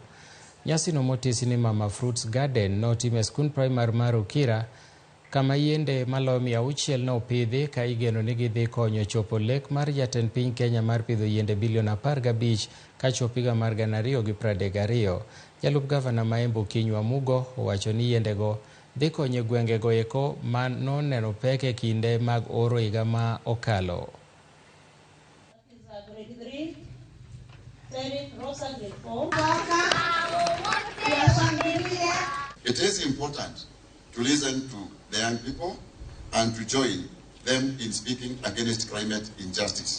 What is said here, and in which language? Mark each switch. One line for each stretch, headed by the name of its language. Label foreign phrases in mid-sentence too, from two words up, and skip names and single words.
Luo (Kenya and Tanzania): Nyasino motisi ni Mama Fruits Garden notim e skund primar mar Okira, kama yiende maloyo 600 nopidhi ka igeno ni gidhi konyo chopo lek mar jatend piny Kenya mar pidho yiende bilion 15 kachopo higa mar 2032. Jalup gavana ma Embu Kinywa Mugo owacho ni yiendego dhi konyo gwengego eko ma noneno pek e kinde mag oro higa ma okalo.
English: It is important to listen to the young people and to join them in speaking against climate injustice.